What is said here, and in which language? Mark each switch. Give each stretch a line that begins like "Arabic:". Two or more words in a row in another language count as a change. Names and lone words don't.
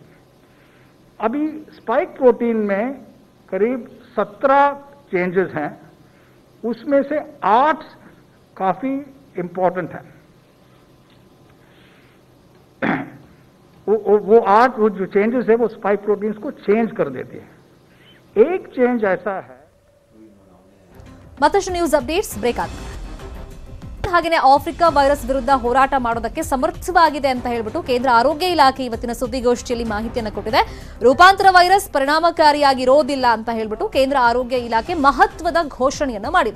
Hindi: अभी
English: spike protein
Hindi: में करीब 17 चेंजेस हैं, उसमें से 8 काफी इंपॉर्टेंट हैं। वो 8 जो चेंजेस है वो
English: spike proteins
Hindi: को चेंज कर देती है। एक चेंज ऐसा है।
Kannada: ಮತ್ತಷ್ಟು
English: news updates break
Kannada: ಆದ್ಮೇಲೆ. ಹಾಗೆಯೇ ಆಫ್ರಿಕಾ ವೈರಸ್ ವಿರುದ್ಧ ಹೋರಾಟ ಮಾಡೋದಕ್ಕೆ ಸಮರ್ಥವಾಗಿದೆ ಅಂತ ಹೇಳ್ಬಿಟ್ಟು ಕೇಂದ್ರ ಆರೋಗ್ಯ ಇಲಾಖೆ ಇವತ್ತಿನ ಸುದ್ದಿಗೋಷ್ಠಿಯಲ್ಲಿ ಮಾಹಿತಿಯನ್ನು ಕೊಟ್ಟಿದೆ. ರೂಪಾಂತರ ವೈರಸ್ ಪರಿಣಾಮಕಾರಿಯಾಗಿರೋದಿಲ್ಲ ಅಂತ ಹೇಳ್ಬಿಟ್ಟು ಕೇಂದ್ರ ಆರೋಗ್ಯ ಇಲಾಖೆ ಮಹತ್ವದ ಘೋಷಣೆಯನ್ನು ಮಾಡಿದೆ.